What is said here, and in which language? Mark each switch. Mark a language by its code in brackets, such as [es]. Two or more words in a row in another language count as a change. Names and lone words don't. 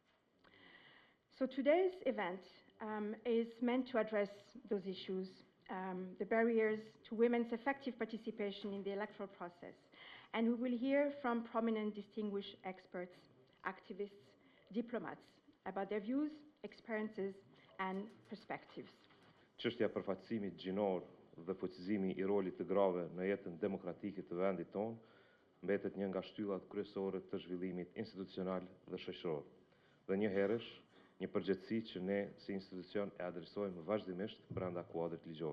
[en] So today's event is meant to address those issues, the barriers to women's effective participation in the electoral process. And we will hear from prominent distinguished experts, activists, diplomats about their views, experiences, and perspectives. [sq] Çështja e përfaqësimit gjinor dhe fuqizimi I rolit të grave në jetën demokratike të vendit tonë mbetet një nga shtyllat kryesore të zhvillimit institucional dhe shoqëror. Dhe njëherësh, një përgjegjësi që ne si institucion e adresojmë vazhdimisht brenda kuadrit ligjor.